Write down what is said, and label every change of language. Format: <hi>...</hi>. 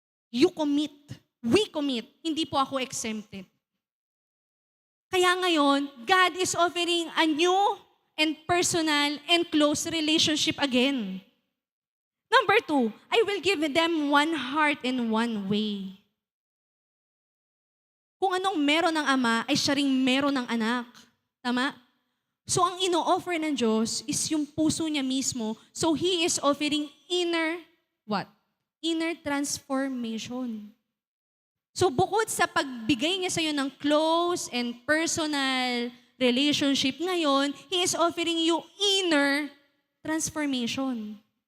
<en>You commit. We commit.</en> <tl>Hindi po ako</tl> <en>exempted.</en> <tl>Kaya ngayon,</tl> <en>God is offering a new and personal and close relationship again. Number 2, I will give them one heart and one way.</en> <tl>Kung anong meron ng Ama, ay siya ring meron ng anak. Tama? So ang ino-offer ng Diyos is yung puso niya mismo.</tl> <en>So He is offering inner, what? Inner transformation. So</en> <tl>bukod sa pagbigay niya sa iyo ng</tl> <en>close and personal relationship</en> <tl>ngayon,</tl> <en>He is offering you inner transformation.</en>